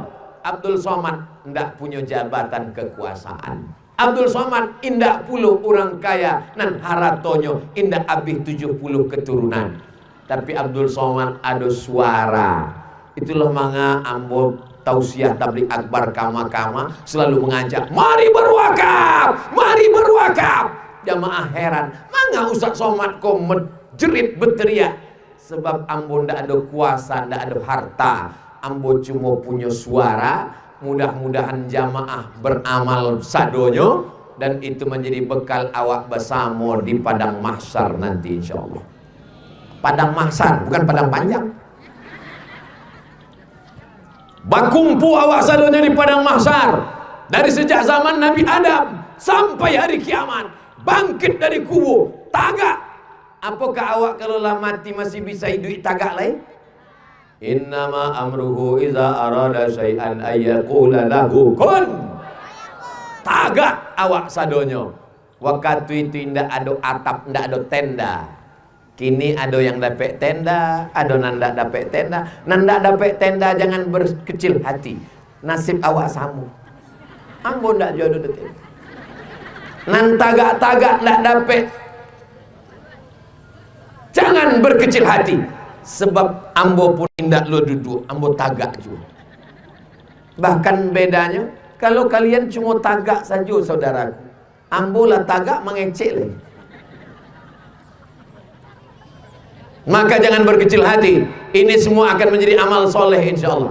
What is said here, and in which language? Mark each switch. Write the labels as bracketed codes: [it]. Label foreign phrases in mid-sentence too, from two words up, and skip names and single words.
[id] Abdul Somad tidak punya jabatan kekuasaan. [min] Abdul Somad indak puluh orang kaya nan haratonyo indak habis 70 keturunan. [id] Tapi Abdul Somad ada suara. [min] Itulah manga ambo tausiah tabligh akbar kama-kama selalu mengajak, mari berwakaf, mari berwakaf. Jamaah heran, manga Ustaz Somad kok menjerit berteriak. Sebab ambo ndak ada kuasa, ndak ada harta. Ambo cuma punya suara. Mudah-mudahan jamaah beramal sadonyo dan itu menjadi bekal awak bersama di padang mahsyar nanti insyaallah. Padang mahsyar bukan padang panjang. Bakumpu awak sadonyo di padang mahsyar dari sejak zaman Nabi Adam sampai hari kiamat, bangkit dari kubur tagak. Apakah awak kalau lah mati masih bisa hidup tagak lain? [ar] إنما أمره إذا أراد شيئا أن يقول له كن. [min] Tagak awak sadonyo. Waktu itu ndak ada atap, ndak ada tenda. Kini ada yang dapat tenda, ada yang ndak dapat tenda. Nan ndak dapat tenda jangan berkecil hati. Nasib awak samu. Ambo ndak jodoh detik. Nan tagak-tagak ndak dapat. [id] Jangan berkecil hati. [min] Sebab ambo pun indak lo duduk, ambo tagak juga. Bahkan bedanya, kalau kalian cuma tagak saja saudaraku, ambo lah tagak mengecek lagi. [id] Maka jangan berkecil hati. Ini semua akan menjadi amal soleh insyaallah.